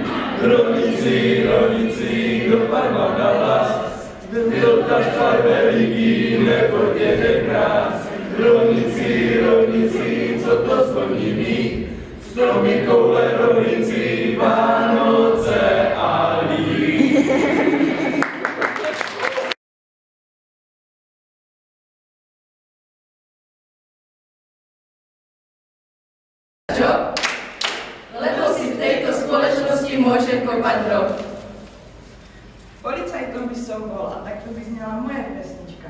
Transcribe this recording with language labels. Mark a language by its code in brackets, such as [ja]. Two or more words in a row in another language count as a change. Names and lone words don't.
[cs] Rolníci, rolníci, kdo pak vám dal hlas, byl kašpar veliký, nepodněte nás. Rolníci, rolníci, co to zvoní mít? Stromy, koule, rolníci, Vánoce a líp. [sk] Lebo si v tejto společnosti môžem kopať hrob. Policajtom by som bol a takto by znala moje pesnička.